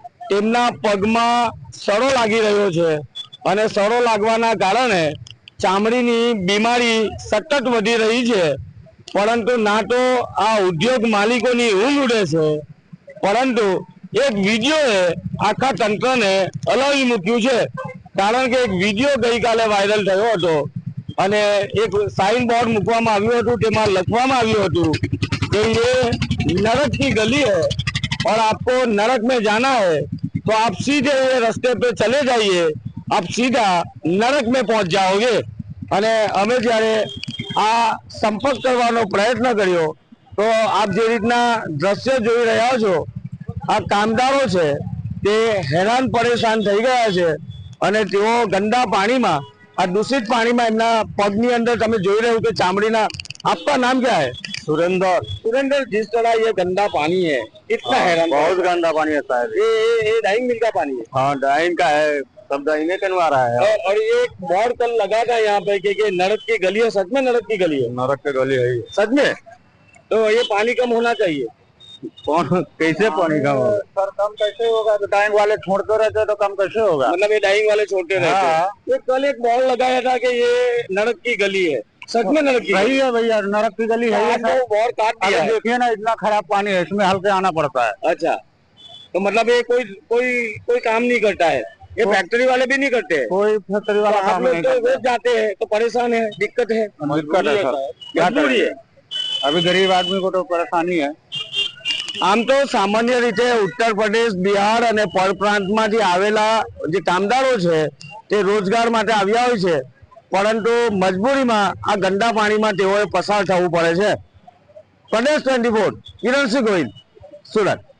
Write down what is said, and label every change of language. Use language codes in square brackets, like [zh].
[gu] તેમના પગમાં સડો લાગી રહ્યો છે અને સડો લાગવાના કારણે ચામડીની બીમારી સતત વધી રહી છે. પરંતુ ના તો આ ઉદ્યોગ માલિકોની ઊંઘ ઉડે છે, પરંતુ એક વિડીયોએ આખા તંત્રને હલાવી મૂક્યું છે. કારણ કે એક વિડીયો ગઈકાલે વાયરલ થયો હતો અને એક સાઇન બોર્ડ મૂકવામાં આવ્યું હતું, તેમાં લખવામાં આવ્યું હતું [hi] कि ये नरक की गली है और आपको नरक में जाना है तो आप सीधे ये रास्ते पे चले जाइए, आप सीधा नरक में पहुंच जाओगे. [gu] અને અમે જ્યારે આ સંપર્ક કરવાનો પ્રયત્ન કર્યો તો આપ જે રીતના દ્રશ્ય જોઈ રહ્યા છો, આ કામદારો છે તે હેરાન પરેશાન થઈ ગયા છે અને તેઓ ગંદા પાણીમાં, આ દૂષિત પાણીમાં એમના પગની અંદર તમે જોઈ રહ્યું કે ચામડીના. [hi] आपका नाम क्या है? सुरेंद्र, जिस तरह ये गंदा पानी है, कितना हैरान, बहुत गंदा पानी है शायद. ये डाइंग मिल का पानी है? हाँ, डाइंग का है, सब डाइंग में करवा रहा है. और ये बोर्ड कल लगा था यहाँ पे कि नरक की गली है. सच में नरक की गली है? नरक की गली है सच में. तो ये पानी कम होना चाहिए. कौन कैसे पानी कम होगा सर? कम कैसे होगा? तो डाइंग वाले छोड़ते रहते तो कम कैसे होगा? मतलब ये डाइंग वाले छोड़ते रहते हैं. ये कल एक बोर्ड लगाया था कि ये नरक की गली है. सच में नरक की सही है भैया, नरक की गली है. तो बोर्ड काट दिया है. देखिए ना, इतना खराब पानी है, इसमें हल्के आना पड़ता है. अच्छा, तो मतलब ये कोई काम नहीं करता है. ये फैक्ट्री वाले भी नहीं करते. कोई फैक्ट्री वाला काम नहीं करता. रोज जाते हैं तो परेशान है, दिक्कत है. दिक्कत है सर, क्या करिए? अभी गरीब आदमी को तो परेशानी है. [gu] આમ તો સામાન્ય રીતે ઉત્તર પ્રદેશ, બિહાર અને પરપ્રાંતમાંથી આવેલા જે કામદારો છે તે રોજગાર માટે આવ્યા હોય છે, પરંતુ મજબૂરીમાં આ ગંદા પાણીમાં તેઓએ પસાર થવું પડે છે. પ્રદેશ 24, કિરણસિંહ ગોહિલ, સુરત.